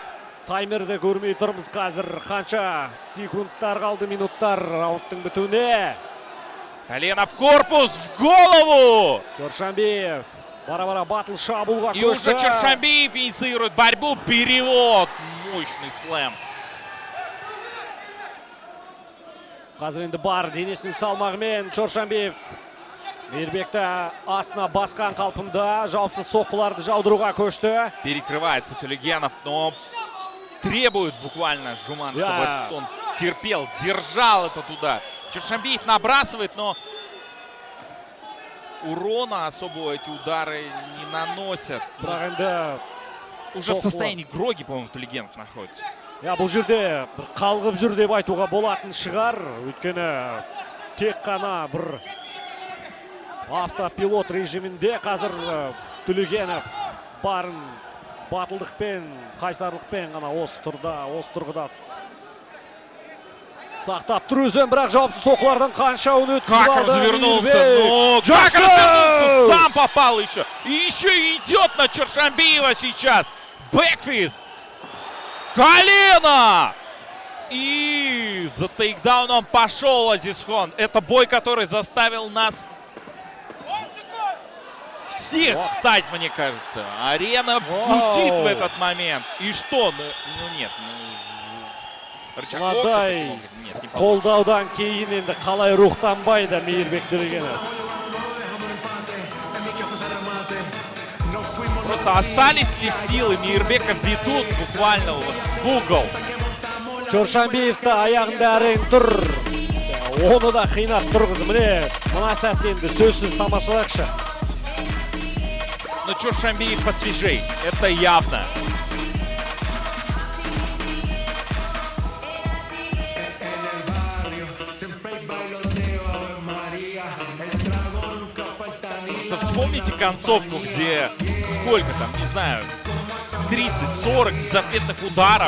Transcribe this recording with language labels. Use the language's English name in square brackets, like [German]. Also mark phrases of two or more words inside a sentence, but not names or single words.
[Kazakh] Таймерді көрмей тұрмыз қазір. Қанша секундтар қалды, минуттар раундтың бітуіне. [Russian] Колено в корпус, в голову! [Kazakh] Чоршанбиев бара-бара батл шабуылға [Russian] И уже [Kazakh] көшті. [Russian] Чоршанбиев инициирует борьбу. Перевод. Мощный слэм. [Kazakh] Қазір енді бар денесінің салмағымен Чоршанбиев Мейірбекті астына басқан қалпында жауапсыз соққыларды жаудыруға көшті. [Russian] Перекрывается Тулегенов, но требует буквально Жуман, чтобы он терпел, держал этот удар. Чоршанбиев набрасывает, но урона особо эти удары не наносят. [Kazakh] Бірақ енді [Russian] Уже в состоянии гроги, по-моему, Тулегенов находится. [Kazakh] бұл жерде бір қалғып жүр деп айтуға болатын шығар. Өйткені тек қана бір автопилот режимінде қазір Төлегенов барын батылдықпен, қайсарлықпен ғана осы тұрғыда сақтап тұр өзін, бірақ жауапсыз соққылардан қаншауын өткізіп [Russian] Как [Kazakh] алды. [Russian] развернулся, но как развернулся, сам попал еще. И еще идет на Чоршанбиева сейчас. Бэкфист. Колено! И за тейкдауном пошел Азизхон. Это бой, который заставил нас всех встать, мне кажется. Арена гудит в этот момент. И что? Ну нет. [Kazakh] Мынадай қолдаудан кейін енді қалай рухтанбайды Мейірбек Төлегенов. [Russian] Просто остались ли силы? Мейірбека ведут буквально в угол. [Kazakh] Чоршанбиевті аяғында әрең тұр. Оны да қинап тұрғызы. Міне, мына сәтті енді сөзсіз тамашалайықшы. [Russian] Но Чоршанбиев посвежей. Это явно. Вспомните концовку, где сколько там, не знаю, 30-40 безответных ударов.